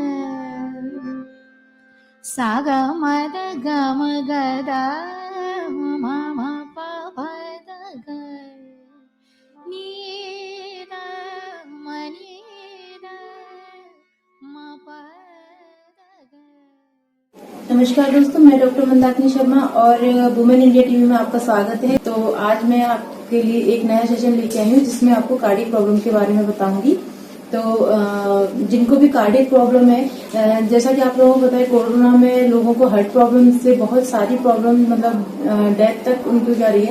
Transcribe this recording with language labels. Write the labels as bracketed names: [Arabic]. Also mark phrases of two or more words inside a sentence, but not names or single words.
[Hindi] सा ग म ध ग म ग ध म म प प ध ग नी ध म नी ध म प ध ग। नमस्कार दोस्तों, मैं डॉक्टर मंदाकिनी शर्मा और वुमेन इंडिया टीवी में आपका स्वागत है। तो आज मैं आपके लिए एक नया सेशन लेके आई हूँ जिसमें आपको [English] cardiac problem [Hindi] के बारे में बताऊंगी। तो जिनको भी [English] cardiac problem [Hindi] है, जैसा कि आप लोगों को पता है, कोरोना में लोगों को [English] heart problem [Hindi] से बहुत सारी प्रॉब्लम मतलब डेथ तक उनको जा रही है।